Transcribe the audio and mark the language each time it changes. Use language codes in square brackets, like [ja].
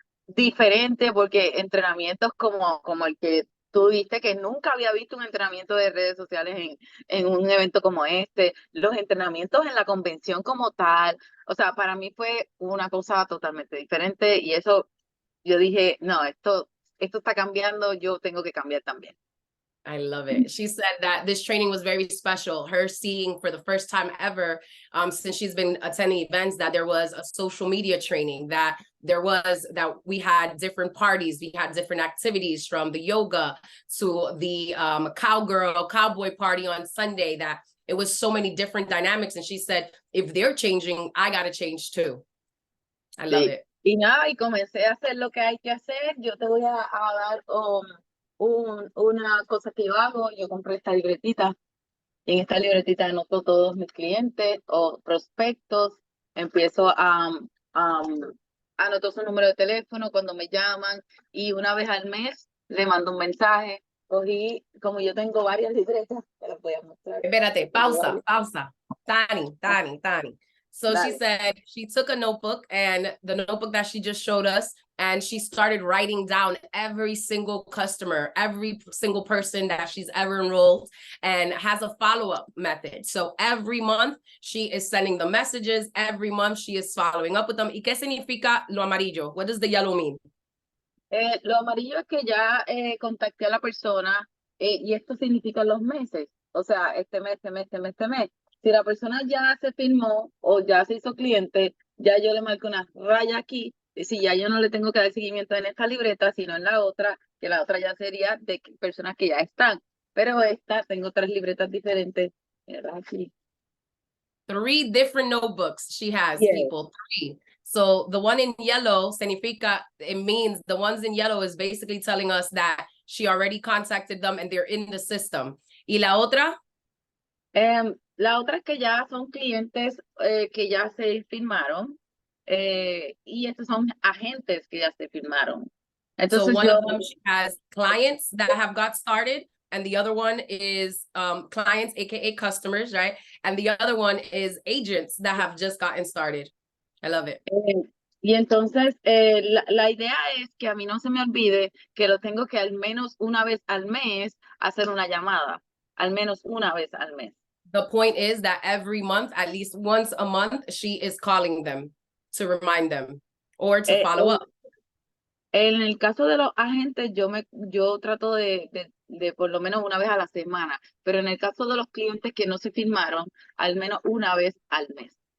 [es] diferentes, porque entrenamientos como el que tú diste, que nunca había visto un entrenamiento de redes sociales en un evento como este, los entrenamientos en la convención como tal, o sea, para mí fue una cosa totalmente diferente y eso yo dije, no, esto está cambiando, yo tengo que cambiar también. [en] I love it. She said that this training was very special. Her seeing for the first time ever, since she's been attending events, that there was a social media training, that we had different parties, we had different activities from the yoga to the cowboy party on Sunday, that it was so many different dynamics. And she said, if they're changing, I got to change too. I love it. [es] Y nada, y comencé a hacer lo que hay que hacer. Yo te voy a dar una cosa que yo hago. Yo compré esta libretita. Y en esta libretita anoto todos mis clientes o prospectos. Empiezo anoto su número de teléfono cuando me llaman. Y una vez al mes le mando un mensaje. Cogí, como yo tengo varias libretas, te las voy a mostrar. Espérate, pausa. Tani. [en] So she said she took a notebook, and the notebook that she just showed us, and she started writing down every single customer, every single person that she's ever enrolled, and has a follow-up method. So every month she is sending the messages. Every month she is following up with them. [es] ¿Y qué significa lo amarillo? [en] What does the yellow mean? [es] Lo amarillo es que ya contacté a la persona y esto significa los meses. O sea, este mes. Si la persona ya se firmó o ya se hizo cliente, ya yo le marco una raya aquí. Y si ya yo no le tengo que dar seguimiento en esta libreta, sino en la otra, que la otra ya sería de personas que ya están. Pero esta, tengo 3 libretas diferentes. Aquí. [en] 3 different notebooks she has, Yes. people, 3. So the one in yellow, [es] significa, [en] it means the ones in yellow is basically telling us that she already contacted them and they're in the system. [es] ¿Y la otra? La otra es que ya son clientes que ya se firmaron y estos son agentes que ya se firmaron. Entonces [en] so one of them, she has clients that have got started, and the other one is clients, aka customers, right? And the other one is agents that have just gotten started. I love it. [es] Y entonces la idea es que a mí no se me olvide que lo tengo que al menos una vez al mes hacer una llamada, al menos una vez al mes. [en] The point is that every month, at least once a month, she is calling them to remind them or to follow up. [es] En el caso de los agentes, yo trato de por lo menos una vez a la semana, pero en el caso de los clientes que no se firmaron, al menos una vez al mes.